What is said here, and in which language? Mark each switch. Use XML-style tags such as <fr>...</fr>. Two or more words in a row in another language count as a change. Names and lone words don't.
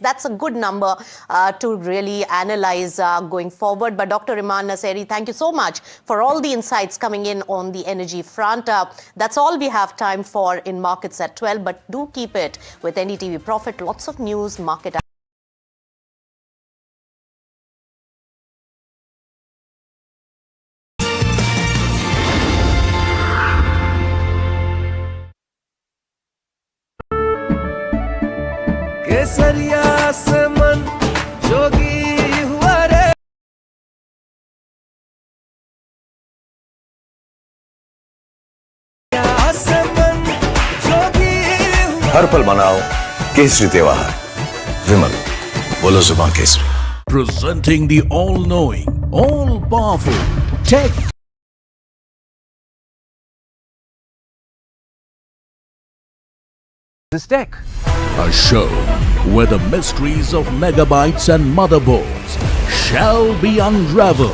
<en>That's a good number to really analyze going forward. But Dr. Iman Nasseri, thank you so much for all the insights coming in on the energy front. That's all we have time for in Markets at 12, but do keep it with NDTV Profit. Lots of news, market</en> <hi>केसरिया से मन जोगी हुआ रे से मन जोगी हर पल मनाओ केसरी त्योहार विमल बोलो जुबान केसरी</hi> <en>Presenting the all-knowing, all-powerful tech This tech. A show where the mysteries of megabytes and motherboards shall be unraveled.</en>